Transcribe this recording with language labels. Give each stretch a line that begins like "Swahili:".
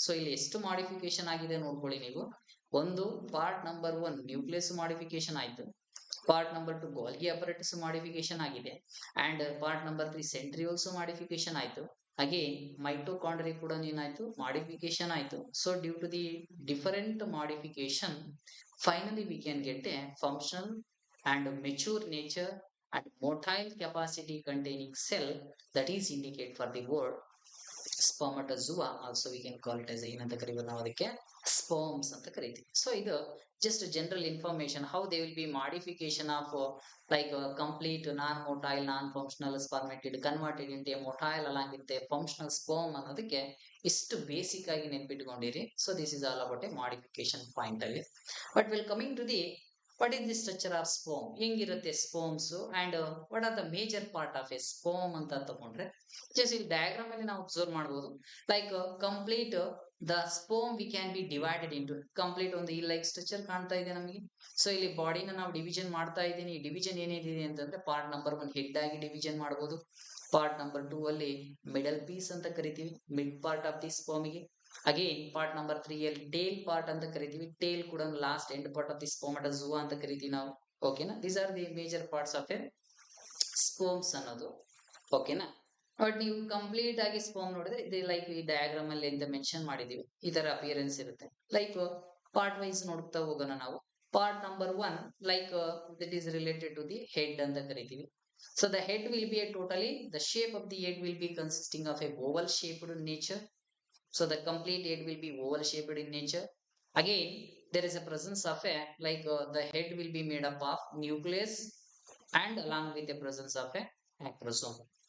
Kannada: So ಇಲ್ಲಿ ಎಷ್ಟು modification ಆಗಿದೆ ನೋಡ್ಕೊಳ್ಳಿ ನೀವು. ಒಂದು ಪಾರ್ಟ್ ನಂಬರ್ 1 ನ್ಯೂಕ್ಲಿಯಸ್ ಮಾಡಿಫಿಕೇಶನ್ ಆಯ್ತು. Part number 2 Golgi apparatus modification ಆಗಿದೆ. And part number 3 centrioles modification ಆಯ್ತು. ಅಗೇನ್ ಮೈಟೋಕಾಂಡ್ರಿಯಾ ಕೂಡ ಏನಾಯ್ತು, ಮಾಡಿಫಿಕೇಶನ್ ಆಯ್ತು.
English: So due to the different modification finally we can get a functional and mature nature and motile capacity containing cell that is indicate for the word spermatozoa. Also we can call it as
Kannada: ಏನಂತ ಕರೀಬೋದು ನಾವು ಅದಕ್ಕೆ sperms ಅಂತ ಕರಿತೀವಿ.
English: ಸೊ ಇದು just general information how they will be modification of like complete non-motile non-functional spermatid converted into a motile along with a functional sperm
Kannada: ಅನ್ನೋದಕ್ಕೆ ಇಷ್ಟು basic ಆಗಿ ನೆನ್ಪಿಟ್ಕೊಂಡಿರಿ.
English: So this is all about a modification point ಅಲ್ಲಿ. But will coming to the What is the structure of sperm?
Kannada: ಹೆಂಗಿರುತ್ತೆ sperms
English: and what are the major part of a sperm
Kannada: ಅಂತ ತಗೊಂಡ್ರೆ just ಇಲ್ಲಿ diagram ಅಲ್ಲಿ ನಾವು observe ಮಾಡಬಹುದು like
English: complete the sperm we can be divided into
Kannada: complete ಒಂದು ಈ like structure ಕಾಣ್ತಾ ಇದೆ ನಮಗೆ. ಸೊ ಇಲ್ಲಿ ಬಾಡಿನ ನಾವು ಡಿವಿಷನ್ ಮಾಡ್ತಾ ಇದ್ದೀನಿ. ಈ ಡಿವಿಷನ್ ಏನೇನಿದೆ ಅಂತಂದ್ರೆ ಪಾರ್ಟ್ ನಂಬರ್ 1 ಹೆಡ್ ಆಗಿ ಡಿವಿಷನ್ ಮಾಡಬಹುದು. ಪಾರ್ಟ್ ನಂಬರ್ 2 ಅಲ್ಲಿ ಮಿಡಲ್ ಪೀಸ್ ಅಂತ ಕರಿತೀವಿ,
English: Mid part of the ಸ್ಪರ್ಮ್ಗೆ.
Kannada: Again part number 3 ಅಲ್ಲಿ ಟೇಲ್ ಪಾರ್ಟ್ ಅಂತ ಕರಿತೀವಿ, ಟೇಲ್ ಕೂಡ
English: last end part of the spermatozoa
Kannada: ಅಂತ ಕರಿತೀವಿ ನಾವು.
English: ಓಕೆನಾ, these are the major parts of a sperms ಅನ್ನೋದು.
Kannada: ಓಕೆನಾ, ಬಟ್ ನೀವು ಕಂಪ್ಲೀಟ್ ಆಗಿ ಸ್ಪರ್ಮ್ ನೋಡಿದ್ರೆ ಇದು ಲೈಕ್ ಈ ಡಯಾಗ್ರಾಮ್ ಅಲ್ಲಿ ಅಂತ ಮೆನ್ಷನ್ ಮಾಡಿದೀವಿ, ಈ ತರ ಅಪಿಯರೆನ್ಸ್ ಇರುತ್ತೆ. ಲೈಕ್ ಪಾರ್ಟ್ ವೈಸ್ ನೋಡ್ತಾ ಹೋಗೋಣ ನಾವು. Part number 1
English: like that is related to the head
Kannada: ಅಂತ ಕರಿತೀವಿ.
English: So the head will be a totally, the shape of the head will be consisting of a oval shaped in nature. So the complete head will be oval shaped in nature. Again, there is a presence of a like the head will be made up of nucleus and along with the presence of a acrosome.